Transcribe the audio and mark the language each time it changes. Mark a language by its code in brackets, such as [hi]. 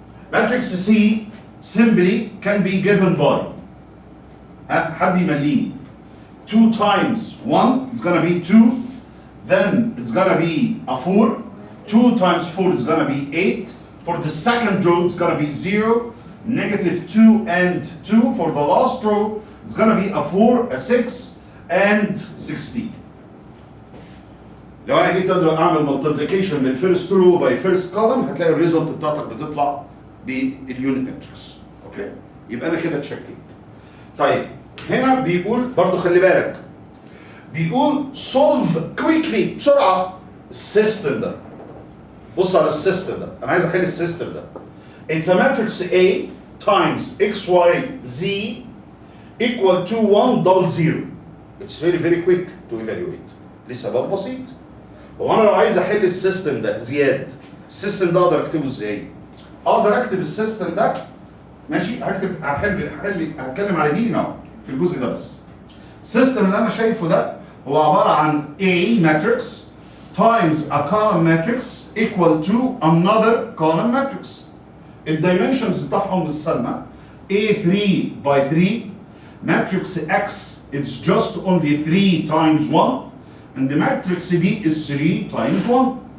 [en] Matrix C simply can be given by [ar] حد يمليه [en] 2 times 1, it's gonna be 2, then it's gonna be a 4, 2 times 4 is gonna be 8, for the second row it's gonna be 0, -2 and 2, for the last row it's gonna be a 4, a 6, and 16. [ar] لو انا جيت اعمل multiplication للفيرست رو باي فيرست كولم هتلاقي الريزلت بتاعتك بتطلع باليونت ماتريكس. اوكي؟ يبقى انا كده اتشكيت. طيب هنا بيقول برضو خلي بالك، بيقول [en] solve quickly [ar] بسرعه السيستم ده. بص على السيستم ده، انا عايز احل السيستم ده. [en] It's a matrix A times XYZ equal to 1 double 0. It's very quick to evaluate. [ar] لسبب بسيط. هو انا لو عايز احل السيستم ده زياد، السيستم ده اقدر اكتبه ازاي؟ اقدر اكتب السيستم ده ماشي، هتكلم على دي هنا في الجزء ده بس. السيستم اللي انا شايفه ده هو عباره عن [en] A matrix times a column matrix equal to another column matrix. [ar] الدايمنشنز بتاعهم بالسلمى [en] A3 by 3 matrix X it's just only 3 times 1 and the matrix B is 3 times 1.